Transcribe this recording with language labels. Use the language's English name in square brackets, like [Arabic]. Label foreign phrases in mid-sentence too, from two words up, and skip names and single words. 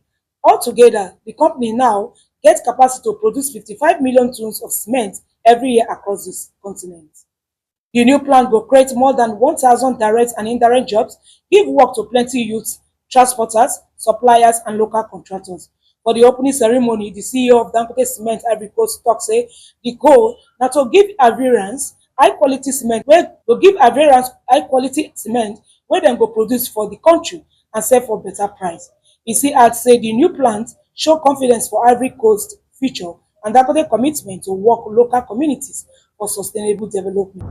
[Nigerian Pidgin] Altogether, the company now get capacity to produce 55 million tons of cement every year across this continent. The new plant will create more than 1,000 direct and indirect jobs, give work to plenty youths, transporters, suppliers, and local contractors. For the opening ceremony, the CEO of Dangote Cement Ivory Coast talk say the goal na to give Ivorians high-quality cement wey dem go produce for the country and sell for better price. He still add say the new plant show confidence for Ivory Coast future and Dangote commitment to work local communities for sustainable development.